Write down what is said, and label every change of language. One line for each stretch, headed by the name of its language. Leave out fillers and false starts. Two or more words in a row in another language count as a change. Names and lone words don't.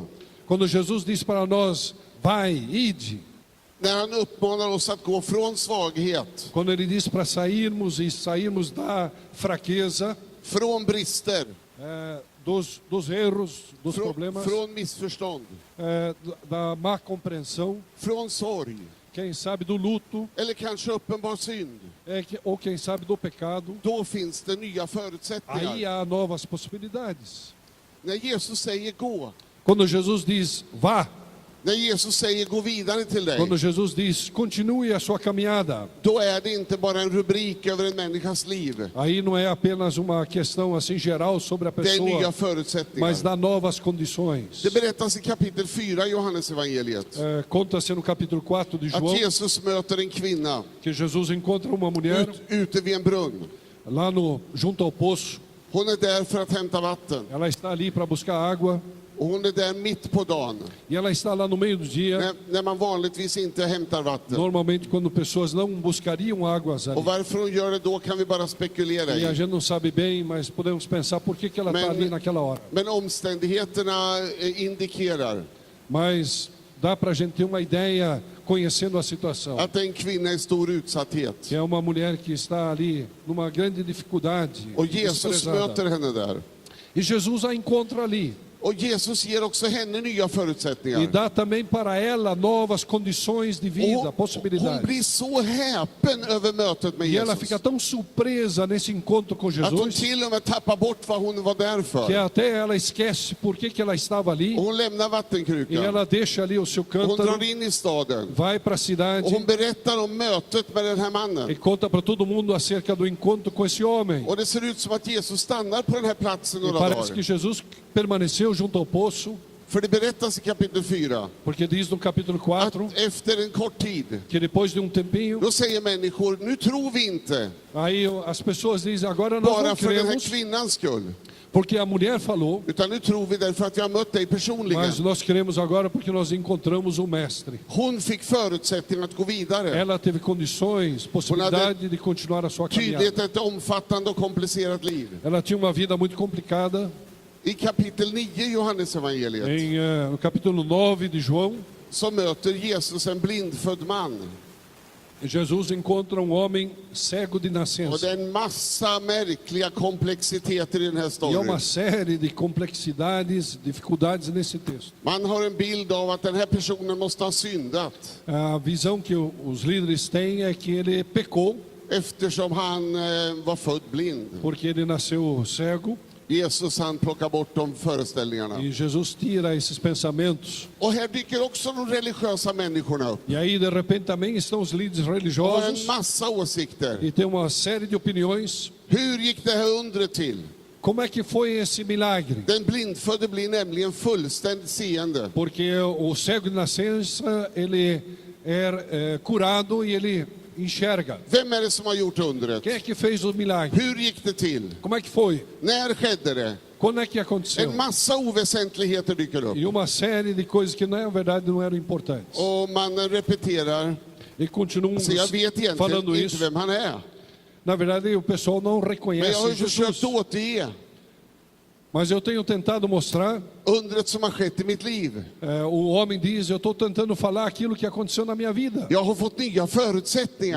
Portuguese: Quando Jesus diz para nós, vai, ide.
Swedish: när han uppmanar oss att gå från svaghet,
Portuguese: Quando ele diz para sairmos da fraqueza,
Swedish: från brister,
Portuguese: dos erros, dos problemas,
Swedish: från missförstånd,
Portuguese: da má compreensão,
Swedish: från sorg,
Portuguese: quem sabe do luto,
Swedish: eller kanske uppenbar synd,
Portuguese: ou quem sabe do pecado,
Swedish: då finns det nya
Portuguese: aí
Swedish: förutsättningar.
Portuguese: há novas possibilidades.
Swedish: När Jesus säger gå,
Portuguese: Quando Jesus diz, vá,
Swedish: när Jesus säger gå vidare till dig,
Portuguese: quando Jesus diz, continue a sua caminhada,
Swedish: då är det inte bara en rubrik över en människas liv.
Portuguese: aí não é apenas uma questão assim geral sobre a
Swedish: Det är nya
Portuguese: pessoa,
Swedish: förutsättningar.
Portuguese: mas dá novas condições.
Swedish: Det berättas i kapitel 4 i Johannes evangeliet
Portuguese: Conta-se no capítulo 4 de
Swedish: att
Portuguese: João
Swedish: Jesus möter en kvinna
Portuguese: que Jesus encontra uma mulher
Swedish: ute vid en brunn.
Portuguese: lá junto ao poço.
Swedish: Hon är där för att hämta vatten.
Portuguese: Ela está ali para buscar água
Swedish: Och hon är där mitt på dagen,
Portuguese: e ela está lá no meio do dia,
Swedish: när man vanligtvis inte hämtar vatten.
Portuguese: normalmente quando pessoas não buscariam águas ali.
Swedish: Och varför hon gör det då kan vi bara spekulera
Portuguese: E a
Swedish: i.
Portuguese: gente não sabe bem, mas podemos pensar por que ela está ali naquela hora.
Swedish: Men omständigheterna indikerar
Portuguese: Mas dá para a gente ter uma ideia, conhecendo a situação,
Swedish: att det är en kvinna i stor utsatthet.
Portuguese: que é uma mulher que está ali numa grande dificuldade,
Swedish: Och Jesus
Portuguese: desprezada.
Swedish: möter henne där.
Portuguese: E Jesus a encontra ali.
Swedish: Och Jesus ger också henne nya förutsättningar.
Portuguese: E dá também para ela novas condições de vida,
Swedish: Och hon
Portuguese: possibilidades.
Swedish: blir så häpen över mötet med E ela Jesus.
Portuguese: fica tão surpresa nesse encontro com
Swedish: Att hon
Portuguese: Jesus
Swedish: till och med tappar bort vad hon var där
Portuguese: que
Swedish: för.
Portuguese: até ela esquece por que ela estava ali.
Swedish: Och hon lämnar
Portuguese: E
Swedish: vattenkrukan.
Portuguese: ela deixa ali o seu
Swedish: Hon
Portuguese: cântaro,
Swedish: drar in i staden.
Portuguese: vai para a
Swedish: Och
Portuguese: cidade
Swedish: hon berättar om mötet med den här
Portuguese: e
Swedish: mannen.
Portuguese: conta para todo mundo acerca do encontro com esse homem.
Swedish: Och det ser ut som att Jesus stannar på den här platsen
Portuguese: E
Swedish: några
Portuguese: parece que
Swedish: dagar.
Portuguese: Jesus permaneceu junto ao poço,
Swedish: För det berättas i kapitel 4
Portuguese: porque diz no capítulo
Swedish: att
Portuguese: 4
Swedish: efter en kort tid,
Portuguese: que depois de tempinho,
Swedish: då säger människor, nu tror vi inte,
Portuguese: aí as pessoas dizem, agora nós
Swedish: bara
Portuguese: não
Swedish: för den här
Portuguese: cremos,
Swedish: kvinnans skull.
Portuguese: porque a mulher falou,
Swedish: Utan nu tror vi därför att jag har mött dig personligen.
Portuguese: mas nós cremos agora porque nós encontramos o Mestre.
Swedish: Hon fick förutsättning att gå vidare.
Portuguese: Ela teve condições, possibilidade de continuar a sua caminhada.
Swedish: Tydligt ett omfattande och komplicerat liv.
Portuguese: Ela tinha uma vida muito complicada.
Swedish: I kapitel 9 i Johannesevangeliet
Portuguese: No capítulo 9 de João,
Swedish: så möter Jesus en blindfödd man.
Portuguese: Jesus encontra um homem cego de
Swedish: Och det
Portuguese: nascença.
Swedish: är en massa märkliga komplexiteter i den här
Portuguese: E há uma
Swedish: storyn.
Portuguese: série de complexidades, dificuldades nesse texto.
Swedish: Man har en bild av att den här personen måste ha syndat
Portuguese: A visão que os líderes têm é que ele pecou
Swedish: eftersom han var född blind.
Portuguese: porque ele nasceu cego.
Swedish: Jesus han plockar bort de föreställningarna.
Portuguese: E Jesus tira esses pensamentos.
Swedish: Och här dyker också de religiösa människorna upp.
Portuguese: E aí, de repente, também estão os líderes
Swedish: Och har en
Portuguese: religiosos
Swedish: massa åsikter.
Portuguese: e tem uma série de opiniões.
Swedish: Hur gick det här undret till?
Portuguese: Como é que foi esse milagre?
Swedish: Den blindfödde blir nämligen fullständigt seende.
Portuguese: Porque o cego de nascença, ele é curado e ele enxerga.
Swedish: Vem är det som har gjort undret?
Portuguese: Quem é que fez o milagre?
Swedish: Hur gick det till?
Portuguese: Como é que foi?
Swedish: När skedde det?
Portuguese: Quando é que aconteceu?
Swedish: En massa oväsentligheter dyker upp.
Portuguese: E uma série de coisas que, na verdade, não eram importantes.
Swedish: Och man repeterar.
Portuguese: E continuam
Swedish: Så jag vet egentligen
Portuguese: falando
Swedish: inte
Portuguese: isso.
Swedish: vem han är.
Portuguese: Na verdade, o pessoal não
Swedish: Men jag har
Portuguese: reconhece
Swedish: ju försökt Jesus. återge
Portuguese: Mas eu tenho tentado mostrar.
Swedish: undret som har skett i mitt liv.
Portuguese: O homem diz, eu estou tentando falar aquilo que aconteceu na minha vida.
Swedish: Jag har fått nya förutsättningar.